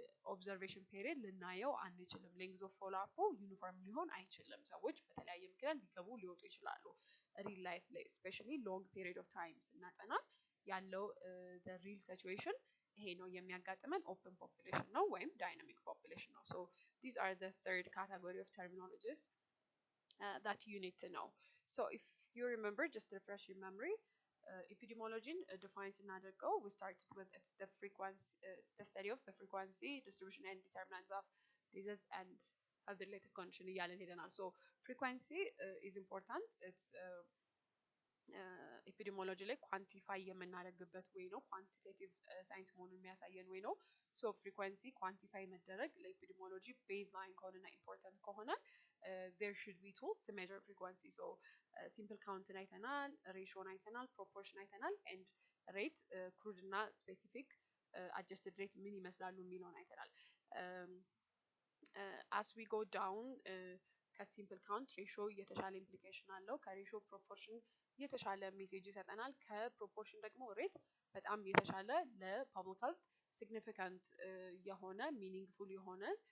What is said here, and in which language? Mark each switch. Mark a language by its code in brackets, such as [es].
[am] ኦብዘርቬሽን ፔሪድ ልናየው አንችልም። ሌንግዝ ኦፍ ፎሎ አፕ ዩኒፎርም ሊሆን አይችልም። ሰዎች በተለያየ ምክንያት ሊገቡ ሊወጡ ይችላሉ። ሪል ላይፍ ላይ ስፔሻሊ ሎንግ ፔሪድ ኦፍ ታይም ስናጠና ያለው [en] the real situation [am] ይሄ ነው የሚያጋጥመን ኦፕን ፖፑሌሽን ነው ወይም ዳይናሚክ ፖፑሌሽን ነው። [en] so these are the third category of terminologies that you need to know. So if you remember, just refresh your memory, epidemiology defines እናደርገው we started with it's the study of the frequency, distribution and determinants of disease and health related condition [am] እያለን ሄደናል። [en] so frequency is important. [am] It's ኤፒዲሞሎጂ ላይ ኳንቲፋይ የምናደርግበት ወይ ነው። ኳንቲቴቲቭ ሳይንስ መሆኑን የሚያሳየን ወይ ነው። ሶ ፍሪኩዌንሲ ኳንቲፋይ መደረግ ለኤፒዲሞሎጂ ቤዝ ላይን ከሆነና ኢምፖርታንት ከሆነ [en] there should be tools to measure frequency. so simple count [am] አይተናል፣ ሬሾን አይተናል፣ ፕሮፖርሽን አይተናል and rate crude እና specific adjusted rate ምን ይመስላሉ የሚለውን አይተናል። [en] as we go down [am] ከሲምፕል ካውንት ሬሾ የተሻለ ኢምፕሊኬሽን አለው። ከሬሾ ፕሮፖርሽን የተሻለ ሜሴጅ ይሰጠናል። ከፕሮፖርሽን ደግሞ ሬት በጣም የተሻለ ለፐብሊክ ሄልት ሲግኒፊካንት የሆነ ሚኒንግፉል የሆነ